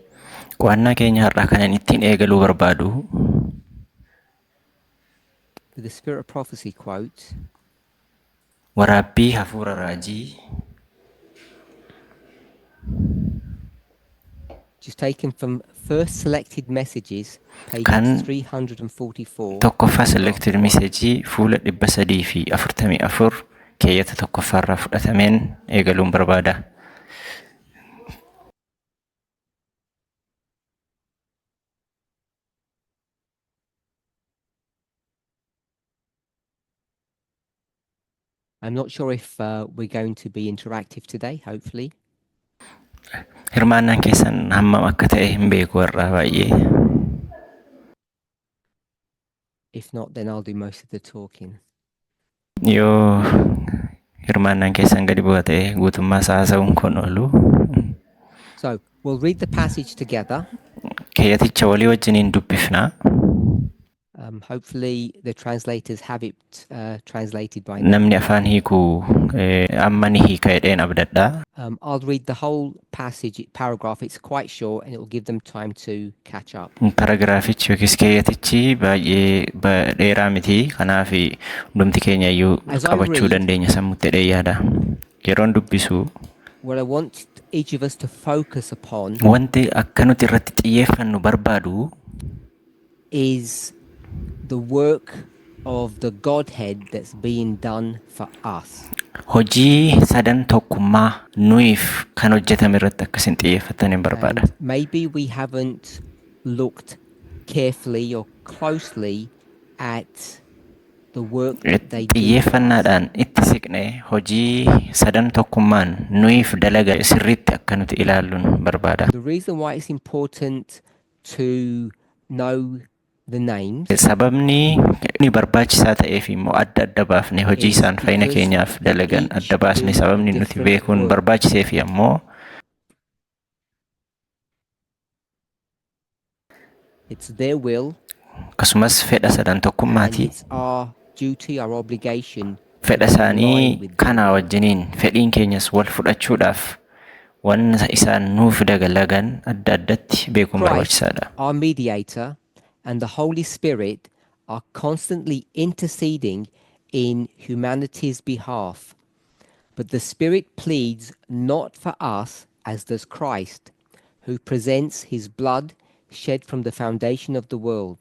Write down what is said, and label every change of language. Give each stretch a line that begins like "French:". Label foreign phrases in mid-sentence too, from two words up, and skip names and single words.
Oromo: Qo'annaa keenya har'aa kanan ittiin eegaluu barbaadu
English: with the Spirit of Prophecy quote,
Oromo: waraabbii hafuura raajii
English: which is taken from First Selected Messages, page
Oromo: Kan
English: 344.
Oromo: tokkoffaa
English: selected message
Oromo: fuula 344 keeyyata tokkoffaarraa fudhatameen eegaluun barbaada.
English: I'm not sure if we're going to be interactive today, hopefully.
Oromo: Hirmaannaan keessan hammam akka ta'e hin beeku warraa baay'ee.
English: If not, then I'll do most of the talking.
Oromo: Yoo hirmaannaan keessan gadi bu'aa ta'e guutummaa haasa'uun kun oolu.
English: So we'll read the passage together.
Oromo: Keeyyaticha walii wajjiniin dubbifna.
English: Hopefully the translators have it translated by now.
Oromo: Namni afaan hiikuu amma ni hiika jedheen abdadha.
English: I'll read the whole passage, paragraph. It's quite short and it will give them time to catch up.
Oromo: Paragiraafichi yookiis keeyyatichi baay'ee dheeraa miti. Kanaaf hundumti keenya iyyuu qabachuu dandeenya sammuutti jedhee yaada. Yeroon dubbisu
English: What I want each of us to focus upon
Oromo: wanti akka nuti irratti xiyyeeffannu barbaadu
English: is the work of the Godhead that's being done for us.
Oromo: hojii sadan tokkummaa nuyiif kan hojjetame irratti akkasin xiyyeeffataniin barbaada.
English: And maybe we haven't looked carefully or closely at the work that they do for us.
Oromo: xiyyeeffannaadhaan itti siqnee hojii sadan tokkummaan nuyiif dalaga sirriitti akka nuti ilaalluun barbaada.
English: The reason why it's important to know the names
Oromo: Sababni inni barbaachisaa ta'eef immoo adda adda baafne hojii isaan fayyina keenyaaf dalagan adda baasne sababni nuti beekuun barbaachiseef ammoo
English: it's their will
Oromo: akkasumas fedha sadan
English: and
Oromo: tokkummaati.
English: it's our duty, our obligation
Oromo: Fedha
English: to align
Oromo: isaanii
English: with them.
Oromo: kanaa wajjiniin fedhiin keenyas wal fudhachuudhaaf waan isaan nuuf dalagan adda addatti beekuun
English: Christ,
Oromo: barbaachisaadha.
English: our mediator, and the Holy Spirit are constantly interceding in humanity's behalf. But the Spirit pleads not for us as does Christ, who presents his blood shed from the foundation of the world.